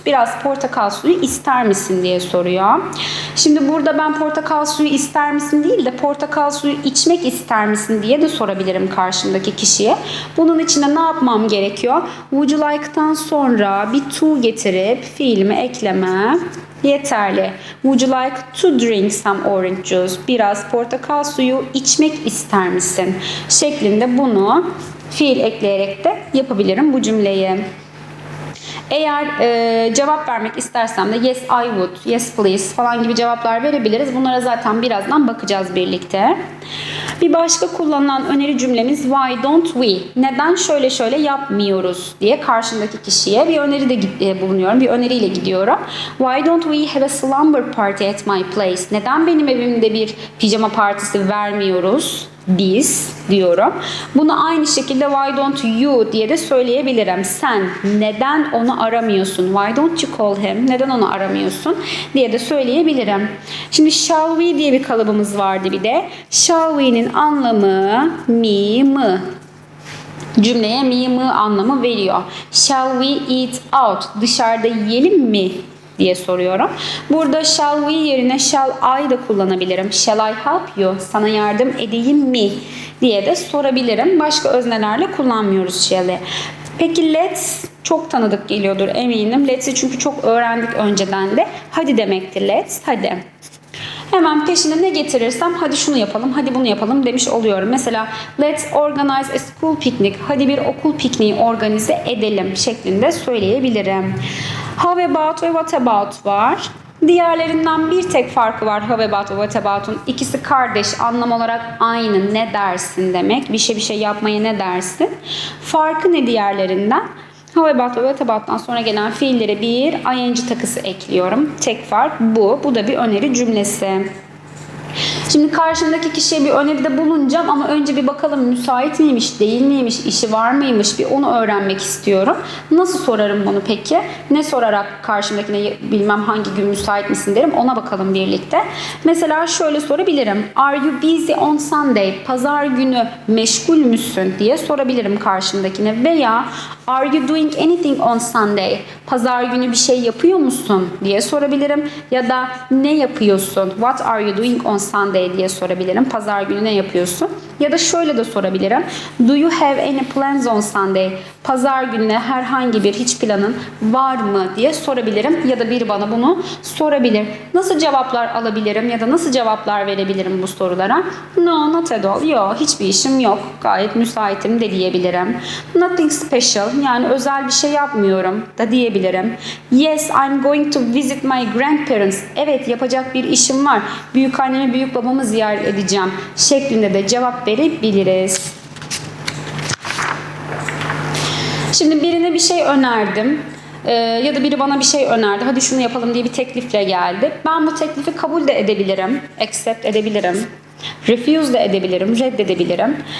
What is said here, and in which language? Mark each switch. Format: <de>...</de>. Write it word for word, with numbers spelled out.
<tr>Biraz portakal suyu ister misin diye soruyor. Şimdi burada ben portakal suyu ister misin değil de portakal suyu içmek ister misin diye de sorabilirim karşımdaki kişiye. Bunun için de ne yapmam gerekiyor?</tr> <en>Would you like'tan</en> <tr>sonra bir to getirip fiilimi ekleme yeterli.</tr> <en>Would you like to drink some orange juice?</en> <tr>Biraz portakal suyu içmek ister misin? Şeklinde bunu fiil ekleyerek de yapabilirim bu cümleyi. Eğer e, cevap vermek istersem de yes I would, yes please falan gibi cevaplar verebiliriz. Bunlara zaten birazdan bakacağız birlikte. Bir başka kullanılan öneri cümlemiz</tr> <en>why don't we?</en> <tr>Neden şöyle şöyle yapmıyoruz diye karşındaki kişiye bir öneri de bulunuyorum. Bir öneriyle gidiyorum.</tr> <en>Why don't we have a slumber party at my place?</en> <tr>Neden benim evimde bir pijama partisi vermiyoruz? Biz diyorum. Bunu aynı şekilde</tr> <en>why don't you</en> <tr>diye de söyleyebilirim. Sen neden onu aramıyorsun?</tr> <en>Why don't you call him?</en> <tr>Neden onu aramıyorsun? Diye de söyleyebilirim. Şimdi shall we diye bir kalıbımız vardı bir de. Shall we'nin anlamı mi mı? Cümleye mi mı anlamı veriyor.</tr> <en>Shall we eat out?</en> <tr>Dışarıda yiyelim mi? Diye soruyorum. Burada shall we yerine shall I de kullanabilirim.</tr> <en>Shall I help you?</en> <tr>Sana yardım edeyim mi? Diye de sorabilirim. Başka öznelerle kullanmıyoruz shall'i. Peki let's çok tanıdık geliyordur eminim. Let's'i çünkü çok öğrendik önceden de. Hadi demektir let's. Hadi. Hemen peşine ne getirirsem hadi şunu yapalım, hadi bunu yapalım demiş oluyorum.</tr> <en>Mesela let's organize a school picnic.</en> <tr>Hadi bir okul pikniği organize edelim şeklinde söyleyebilirim. How about ve what about var. Diğerlerinden bir tek farkı var how about ve what about'un. İkisi kardeş, anlam olarak aynı. Ne dersin demek. Bir şey bir şey yapmaya ne dersin. Farkı ne diğerlerinden? How about ve what about'tan sonra gelen fiillere bir ing takısı ekliyorum. Tek fark bu. Bu da bir öneri cümlesi. Şimdi karşımdaki kişiye bir öneride bulunacağım ama önce bir bakalım müsait miymiş, değil miymiş, işi var mıymış bir onu öğrenmek istiyorum. Nasıl sorarım bunu peki? Ne sorarak karşımdakine bilmem hangi gün müsait misin derim ona bakalım birlikte. Mesela şöyle sorabilirim.</tr> <en>Are you busy on Sunday?</en> <tr>Pazar günü meşgul müsün diye sorabilirim karşımdakine veya</tr> <en>Are you doing anything on Sunday?</en> <tr>Pazar günü bir şey yapıyor musun diye sorabilirim ya da ne yapıyorsun?</tr> <en>What are you doing on Sunday?</en> <tr>Diye sorabilirim. Pazar günü ne yapıyorsun? Ya da şöyle de sorabilirim.</tr> <en>Do you have any plans on Sunday?</en> <tr>Pazar gününe herhangi bir hiç planın var mı diye sorabilirim. Ya da biri bana bunu sorabilir. Nasıl cevaplar alabilirim ya da nasıl cevaplar verebilirim bu sorulara?</tr> <en>No, not at all.</en> <tr>Yok, hiçbir işim yok. Gayet müsaitim de diyebilirim.</tr> <en>Nothing special.</en> <tr>Yani özel bir şey yapmıyorum da diyebilirim.</tr> <en>Yes, I'm going to visit my grandparents.</en> <tr>Evet, yapacak bir işim var. Büyükannemi, büyük babamı ziyaret edeceğim şeklinde de cevap verebiliriz. Şimdi birine bir şey önerdim ee, ya da biri bana bir şey önerdi. Hadi şunu yapalım diye bir teklifle geldi. Ben bu teklifi kabul de edebilirim, accept edebilirim, refuse de edebilirim, reddedebilirim.</tr>